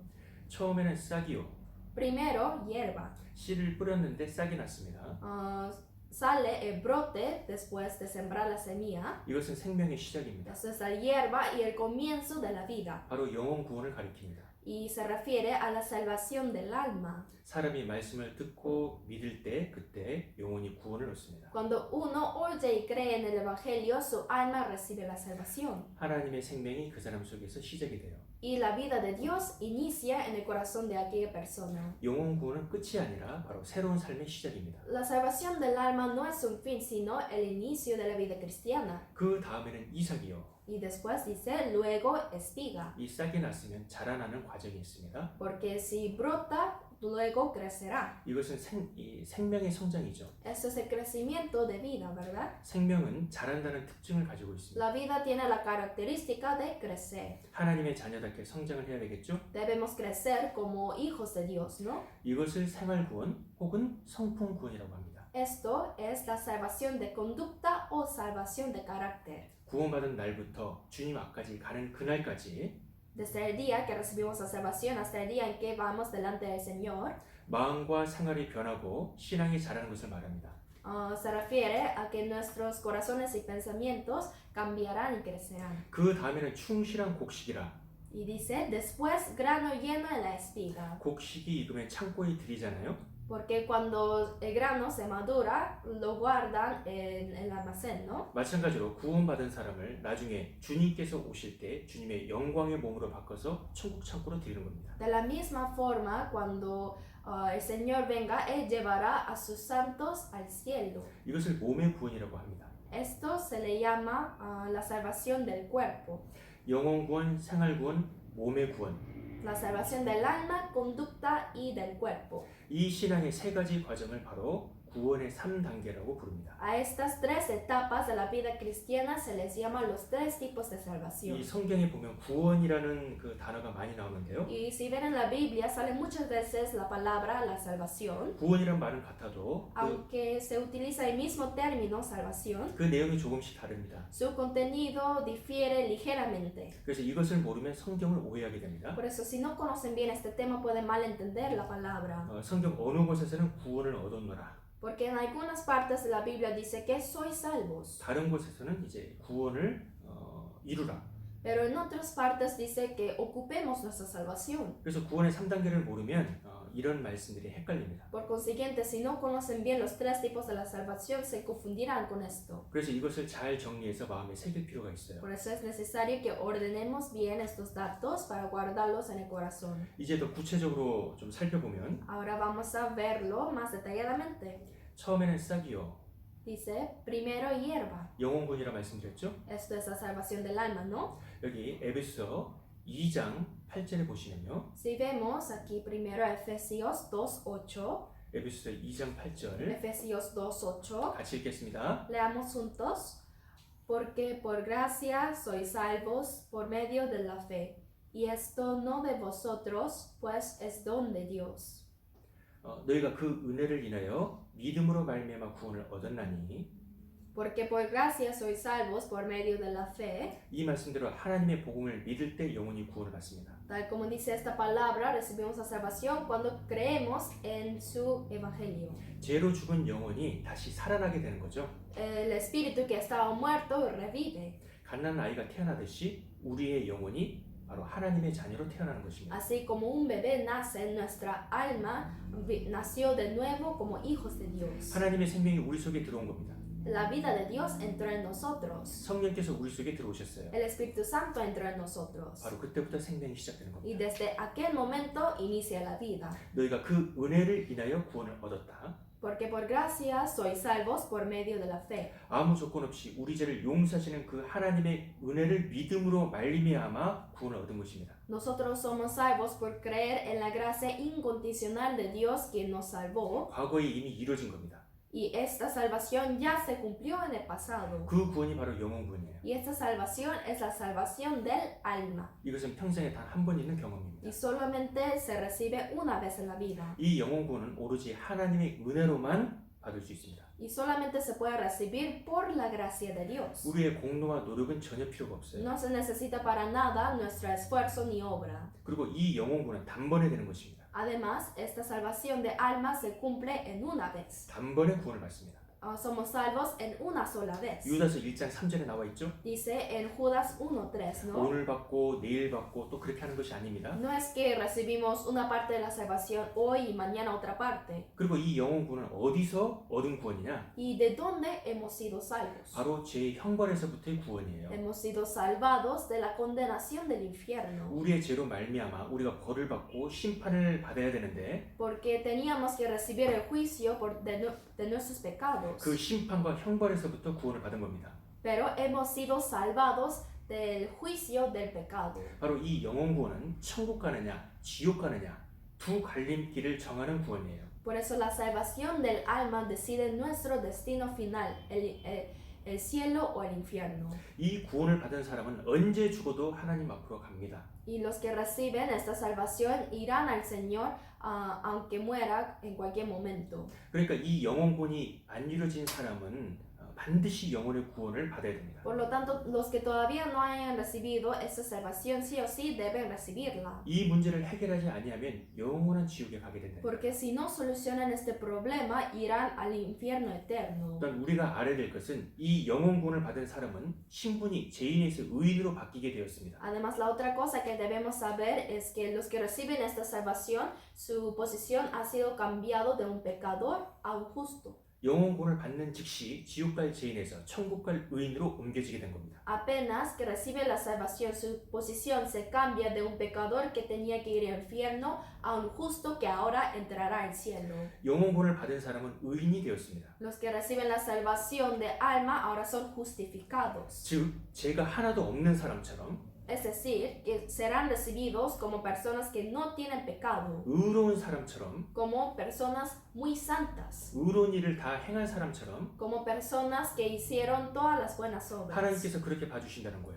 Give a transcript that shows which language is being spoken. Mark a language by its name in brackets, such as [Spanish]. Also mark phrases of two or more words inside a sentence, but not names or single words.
[Korean] 처음에는 싹이요. [Spanish] Primero, hierba. [Korean] 씨를 뿌렸는데 싹이 났습니다. [Spanish] Sale el brote después de sembrar la semilla. [Korean] 이것은 생명의 시작입니다. [Spanish] Eso es la hierba y el comienzo de la vida. [Korean] 바로 영혼 구원을 가리킵니다. [Spanish] Y se refiere a la salvación del alma. [Korean] 사람이 말씀을 듣고 믿을 때 그때 영혼이 구원을 얻습니다. [Spanish] Cuando uno oye y cree en el Evangelio, su alma recibe la salvación. [Korean] 하나님의 생명이 그 사람 속에서 시작이 돼요. [Spanish] Y la vida de Dios inicia en el corazón de aquella persona. [Korean] 영혼 구원은 끝이 아니라 바로 새로운 삶의 시작입니다. [Spanish] La salvación del alma no es un fin, sino el inicio de la vida cristiana. [Korean] 그 다음에는 이삭이요. [Spanish] Y después dice, luego espiga. [Korean] 이 싹이 났으면 자라나는 과정이 있습니다. [Spanish] Porque si brota, luego crecerá. [Korean] 이것은 생명의 성장이죠. [Spanish] Eso es el crecimiento de vida, ¿verdad? [Korean] 생명은 자란다는 특징을 가지고 있습니다. [Spanish] La vida tiene la característica de crecer. [Korean] 하나님의 자녀답게 성장을 해야 되겠죠? [Spanish] Debemos crecer como hijos de Dios, ¿no? [Korean] 이것을 생활구원 혹은 성품구원이라고 합니다. [Spanish] Esto es la salvación de conducta o salvación de carácter. [Korean] 구원받은 날부터 주님 앞까지 가는 그날까지 [Spanish] Desde el día que recibimos la salvación hasta el día en que vamos delante del Señor, [Korean] 마음과 생활이 변하고 신앙이 자라는 것을 말합니다. [Spanish] se refiere a que nuestros corazones y pensamientos cambiarán y crecerán. [Korean] 그 다음에는 충실한 곡식이라. [Spanish] Y dice, después grano lleno en la espiga. [Korean] 곡식이 익으면 창고에 들이잖아요. [Spanish] Porque cuando el grano se madura, lo guardan en el almacén, ¿no? [Korean] 마찬가지로 구원받은 사람을 나중에 주님께서 오실 때 주님의 영광의 몸으로 바꿔서 천국 창고로 드리는 겁니다. [Spanish] De la misma forma, cuando el Señor venga, Él llevará a sus santos al cielo. [Korean] 이것을 몸의 구원이라고 합니다. [Spanish] Esto se le llama la salvación del cuerpo. [Korean] 영혼 구원, 생활 구원, 몸의 구원. [Spanish] La salvación del alma, conducta y del cuerpo. [Korean] 이 신앙의 세 가지 과정을 바로 구원의 3단계라고 부릅니다. [Spanish] A estas tres etapas de la vida cristiana se les llama los tres tipos de [Korean] 이 [Spanish] salvación. [Korean] 성경에 보면 구원이라는 그 단어가 많이 나오는데요. [Spanish] Y si ven en la Biblia sale muchas veces la palabra la salvación, [Korean] 구원이란 말은 같아도 [Spanish] aunque se utiliza el mismo término salvación, [Korean] 그 내용이 조금씩 다릅니다. [Spanish] su contenido difiere ligeramente. [Korean] 그래서 이것을 모르면 성경을 오해하게 됩니다. [Spanish] Por eso si no conocen bien este tema pueden malentender la palabra. [Korean] 성경 어느 곳에서는 구원을 얻었노라. [Spanish] Porque en algunas partes de la Biblia dice que sois salvos, [Korean] 다른 곳에서는 이제 구원을 이루라. [Spanish] pero en otras partes dice que ocupemos nuestra salvación. [Korean] 그래서 구원의 3단계를 모르면 이런 말씀들이 헷갈립니다. [Spanish] Por consiguiente, si no conocen bien los tres tipos de la salvación, se confundirán con esto. [Korean] 그래서 이것을 잘 정리해서 마음에 새길 필요가 있어요. [Spanish] Por eso es necesario que ordenemos bien estos datos para guardarlos en el corazón. [Korean] 이제 더 구체적으로 좀 살펴보면 [Spanish] Ahora vamos a verlo más detalladamente. [Korean] 처음에는 싹이요. [Spanish] Dice, primero hierba. [Korean] 영혼구원이라 말씀드렸죠? [Spanish] Esto es la salvación del alma, ¿no? [Korean] 여기 에베소 2장 8절에 보시면요. [Spanish] Si vemos aquí primero Efesios 2:8, [Korean] 에베소 2장 8절 [Spanish] Efesios 2:8, [Korean] 같이 읽겠습니다. [Spanish] leamos juntos. Porque por gracia sois salvos por medio de la fe, y esto no de vosotros, pues es don de Dios. [Korean] 너희가 그 은혜를 인하여 믿음으로 말미암아 구원을 얻었나니 [Spanish] Porque por gracia sois salvos por medio de la fe, [Korean] 이 말씀대로 하나님의 복음을 믿을 때 영혼이 구원을 받습니다. [Spanish] tal como dice esta palabra, recibimos la salvación cuando creemos en su evangelio. [Korean] 죄로 죽은 영혼이 다시 살아나게 되는 거죠. [Spanish] El espíritu que estaba muerto revive, [Korean] 갓난 아이가 태어나듯이 우리의 영혼이 바로 하나님의 자녀로 태어나는 것입니다. [Spanish] así como un bebé nace, nuestra alma nació de nuevo como hijos de Dios. [Korean] 하나님의 생명이 우리 속에 들어온 겁니다. [Spanish] La vida de Dios entró en nosotros. [Korean] 성령께서 우리 속에 들어오셨어요. [Spanish] El Espíritu Santo entró en nosotros. [Korean] 바로 그때부터 생명이 시작되는 겁니다. [Spanish] Y desde aquel momento inicia la vida. [Korean] 너희가 그 은혜를 인하여 구원을 얻었다. [Spanish] Porque por gracia sois salvos por medio de la fe. [Korean] 아무 조건 없이 우리 죄를 용서하시는 그 하나님의 은혜를 믿음으로 말미암아 구원을 얻은 것입니다. [Spanish] Nosotros somos salvos por creer en la gracia incondicional de Dios quien nos salvó. [Korean] 과거에 이미 이루어진 겁니다. [Spanish] Y esta salvación ya se cumplió en el pasado. [Korean] 그 구원이 바로 영혼 구원이에요. [Spanish] Y esta salvación es la salvación del alma. [Korean] 이것은 평생에 단 한 번 있는 경험입니다. [Spanish] Y solamente se recibe una vez en la vida. [Korean] 이 영혼 구원은 오로지 하나님의 은혜로만 받을 수 있습니다. [Spanish] Y solamente se puede recibir por la gracia de Dios. [Korean] 우리의 공로와 노력은 전혀 필요가 없어요. [Spanish] No se necesita para nada nuestro esfuerzo ni obra. [Korean] 그리고 이 영혼 구원은 단번에 되는 것입니다. [Spanish] Además, esta salvación de alma se cumple en una vez. [Korean] 단번에 구원을 받습니다. [Spanish] Somos salvos en una sola vez. [Korean] 유다서 1장 3절에 나와 있죠? [Spanish] Dice en Judas 1:3, ¿no? [Korean] 오늘 받고 내일 받고 또 그렇게 하는 것이 아닙니다. [Spanish] No es que recibimos una parte de la salvación hoy y mañana otra parte. [Korean] 그리고 이 영혼 구원은 어디서 얻은 구원이냐? [Spanish] ¿Y de dónde hemos sido salvos? [Korean] 바로 죄의 형벌에서부터의 구원이에요. [Spanish] Hemos sido salvados de la condenación del infierno. [Korean] 우리의 죄로 말미암아 우리가 벌을 받고 심판을 받아야 되는데 [Spanish] Porque teníamos que recibir el juicio de nuestros pecados. [Korean] 그 심판과 형벌에서부터 구원을 받은 겁니다. [Spanish] Pero hemos sido salvados del juicio del pecado. [Korean] 바로 이 영혼 구원은 천국 가느냐 지옥 가느냐 두 갈림길을 정하는 구원이에요. [Spanish] Por eso la salvación del alma decide nuestro destino final, el cielo o el infierno. [Korean] 이 구원을 받은 사람은 언제 죽어도 하나님 앞으로 갑니다. [Spanish] Y los que reciben esta salvación irán al Señor aunque muera en cualquier momento. [Korean] 그러니까 이 영혼 구원이 안 이루어진 사람은 반드시 영혼의 구원을 받아야 됩니다. [Spanish] Por lo tanto, los que todavía no hayan recibido esta salvación sí o sí deben recibirla. [Korean] 이 문제를 해결하지 아니하면 영원한 지옥에 가게 된다. [Spanish] Porque si no solucionan este problema, irán al infierno eterno. [Korean] 일단 우리가 알아야 될 것은 이 영혼 구원을 받은 사람은 신분이 죄인에서 의인으로 바뀌게 되었습니다. [Spanish] Además, la otra cosa que debemos saber es que los que reciben esta salvación, su posición ha sido cambiado de un pecador a un justo. [Korean] 영혼 구원을 받는 즉시 지옥 갈 죄인에서 천국 갈 의인으로 옮겨지게 된 겁니다. [Spanish] Apenas que recibe la salvación, su posición se cambia de un pecador que tenía que ir al infierno a un justo que ahora entrará al cielo. [Korean] 영혼 구원을 받은 사람은 의인이 되었습니다. [Spanish] Los que reciben la salvación de alma ahora son justificados. [Korean] 즉 죄가 하나도 없는 사람처럼 [Spanish] Es decir, que serán recibidos como personas que no tienen pecado, [Korean] 의로운 사람처럼, [Spanish] como personas muy santas, [Korean] 의로운 일을 다 행한 사람처럼 [Spanish] como personas que hicieron todas las buenas obras. [Korean] 하나님께서 그렇게 봐주신다는 거예요.